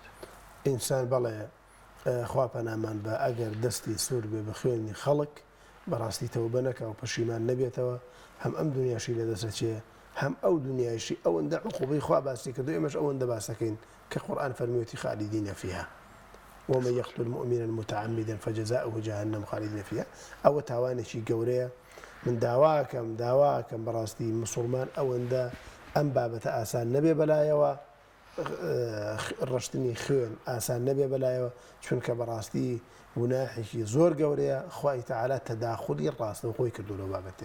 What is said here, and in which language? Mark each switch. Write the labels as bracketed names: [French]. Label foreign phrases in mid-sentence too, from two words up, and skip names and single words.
[Central Kurdish] ئینسان بەڵێ خوا پەنامان بە ئەگەر دەستی سوور بێ بە خوێنی خەڵک بەڕاستی تەوبە نەکا و پەشیمان نەبێتەوە هەم ئەم دنیاشی لە دەستدەچێ هەم ئەو دنیایشی ئەوەندە عقوبەی خوا باسی کردو ئێمەش ئەوەندە باسەکەین کە قورئان فەرموویەتی [Arabic] خالدین فیها ومن يقتل مؤمنا متعمدا فجزاؤه جهنم خالدين فيها [Central Kurdish] ئەوە تاوانێکی گەورەیە من داواکەم بەڕاستی مسلمان ئەوەندە ئەم بابەتە ئاسان نەبێ بەلایەوە ڕشتنی خوێن ئاسان نەبێ بەلایەوە چونکە بەڕاستی گوناحێکی زۆر گەورەیە خوای تەعالا تەداخولی ڕاستەوخۆی کردو لەو بابەتێ